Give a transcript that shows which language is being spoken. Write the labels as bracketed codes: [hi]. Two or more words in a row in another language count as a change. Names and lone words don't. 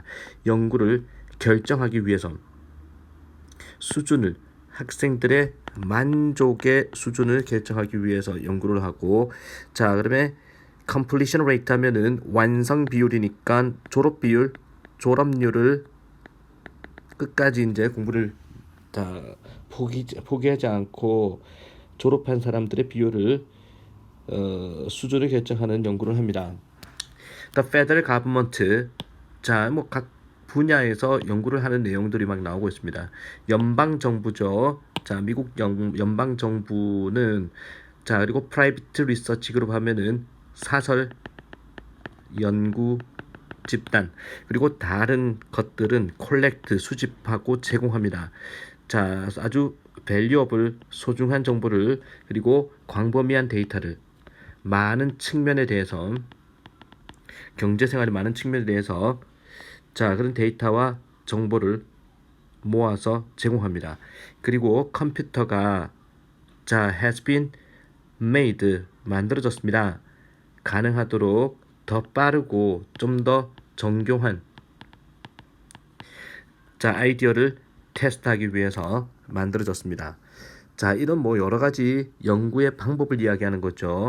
[ko] 연구를 결정하기 위해서 수준을 학생들의 만족의 수준을 결정하기 위해서 연구를 하고 자 그러면 [en] completion rate [ko] 하면은 완성 비율이니까 졸업률을 끝까지 이제 공부를 다 포기하지 않고 졸업한 사람들의 비율을 수준을 결정하는 연구를 합니다. [en] The federal government [ko] 자 뭐 각 분야에서 연구를 하는 내용들이 막 나오고 있습니다. 연방 정부죠. 자 미국 연방 정부는 자 그리고 프라이빗 리서치 그룹 하면은 사설 연구 집단 그리고 다른 것들은 콜렉트 수집하고 제공합니다. 자 아주 밸류어블 소중한 정보를 그리고 광범위한 데이터를 많은 측면에 대해서 경제생활의 많은 측면에 대해서 자 그런 데이터와 정보를 모아서 제공합니다. 그리고 컴퓨터가 자 [en] has been made [ko] 만들어졌습니다. 가능하도록 더 빠르고 좀 더 정교한 자 아이디어를 테스트하기 위해서 만들어졌습니다. 자 이런 뭐 여러 가지 연구의 방법을 이야기하는 거죠.